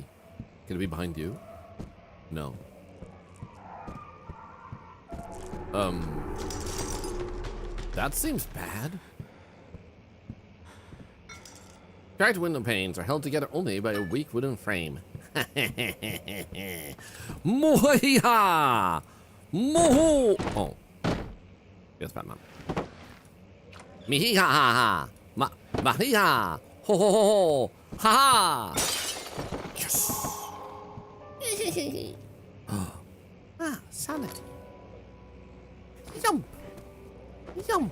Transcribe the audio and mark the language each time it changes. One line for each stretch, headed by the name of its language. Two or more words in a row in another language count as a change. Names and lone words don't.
English: Can it be behind you? No. That seems bad. Cracked window panes are held together only by a weak wooden frame. Mohiha! Moho! Oh. Yes, Batman. Mihiha ha ha! Mahiha! Ho ho ho ho! Ha ha! Yes! Ah, sanity. Yump! Yump!